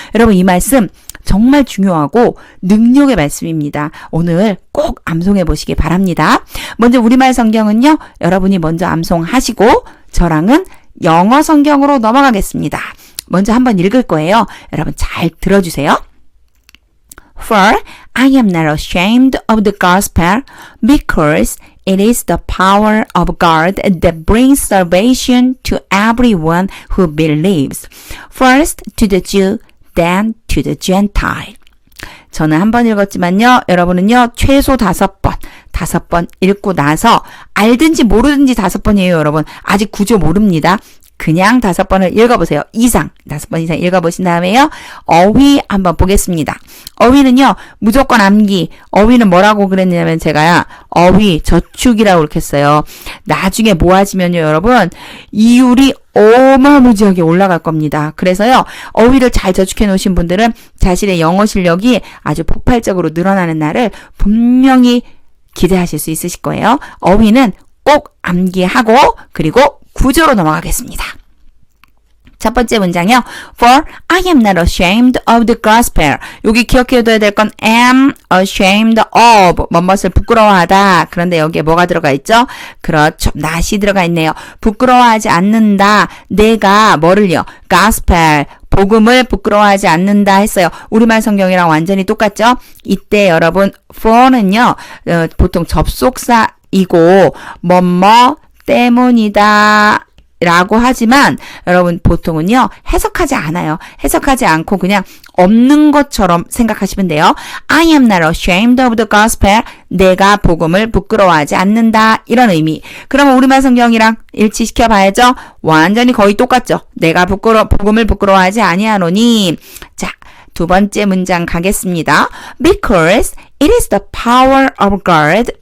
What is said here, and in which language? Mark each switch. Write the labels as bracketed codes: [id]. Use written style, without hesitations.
[ko] 여러분 이 말씀 정말 중요하고 능력의 말씀입니다. 오늘 꼭 암송해 보시기 바랍니다. 먼저 우리말 성경은요. 여러분이 먼저 암송하시고 저랑은 영어 성경으로 넘어가겠습니다. 먼저 한번 읽을 거예요. 여러분 잘 들어주세요. [en] For I am not ashamed of the gospel because it is the power of God that brings salvation to everyone who believes. First to the Jew, then to the Gentile. [ko] 저는 한 번 읽었지만요. 여러분은요. 최소 5번 읽고 나서 알든지 모르든지 5번이에요. 여러분. 아직 구조 모릅니다. 그냥 5번을 읽어보세요. 5번 이상 읽어보신 다음에요. 어휘 한번 보겠습니다. 어휘는요. 무조건 암기. 어휘는 뭐라고 그랬냐면 제가요. 어휘 저축이라고 그렇게 했어요. 나중에 모아지면요. 여러분. 이율이 어마무지하게 올라갈 겁니다. 그래서요. 어휘를 잘 저축해 놓으신 분들은 자신의 영어 실력이 아주 폭발적으로 늘어나는 날을 분명히 기대하실 수 있으실 거예요. 어휘는 꼭 암기하고 그리고 구조로 넘어가겠습니다. 첫 번째 문장이요. [en] For I am not ashamed of the gospel. [ko] 여기 기억해둬야 될 건 [en] am ashamed of. [ko] 뭐뭇을 부끄러워하다. 그런데 여기에 뭐가 들어가 있죠? 그렇죠. not이 들어가 있네요. 부끄러워하지 않는다. 내가 뭐를요? gospel. 복음을 부끄러워하지 않는다 했어요. 우리말 성경이랑 완전히 똑같죠? 이때 여러분 for는요. 보통 접속사이고 뭐뭐 때문이다 라고 하지만 여러분 보통은요 해석하지 않아요. 해석하지 않고 그냥 없는 것처럼 생각하시면 돼요. [en] I am not ashamed of the gospel. [ko] 내가 복음을 부끄러워하지 않는다 이런 의미. 그러면 우리말 성경이랑 일치시켜 봐야죠. 완전히 거의 똑같죠. 내가 복음을 부끄러워하지 아니하노니. 자, 두 번째 문장 가겠습니다. [en] Because it is the power of God.